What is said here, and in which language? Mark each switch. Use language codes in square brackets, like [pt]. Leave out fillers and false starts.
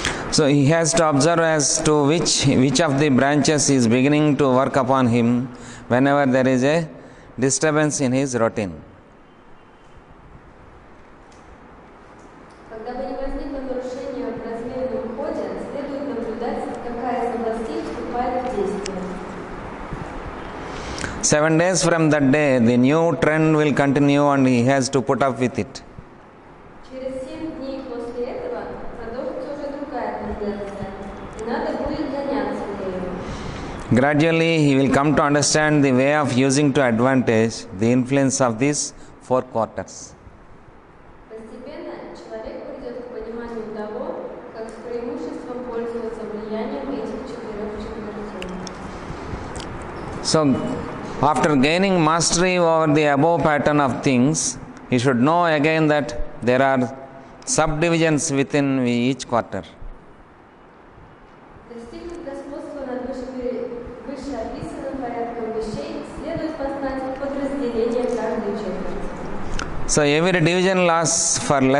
[en] So he has to observe as to which of the branches is beginning to work upon him whenever there is a disturbance in his routine. [ru] Когда бы не возникло нарушение в размеренном ходе, следует наблюдать, какая из областей вступает в действие. [en] 7 days from that day, the new trend will continue and he has to put up with it. [ru] Через 7 дней после этого продолжится уже другая тенденция, и надо будет заняться ею. [en] Gradually, he will come to understand the way of using to advantage the influence of these four quarters. [ru] Постепенно человек придет к пониманию того, как с преимуществом пользоваться влиянием этих четырех четвертей. [en] So, after gaining mastery over the above pattern of things, he should know again that there are subdivisions within each quarter. [ru] Достигнув господства над вышеописанным порядком вещей, следует познать подразделение каждой четверти. [en] So, every division lasts for less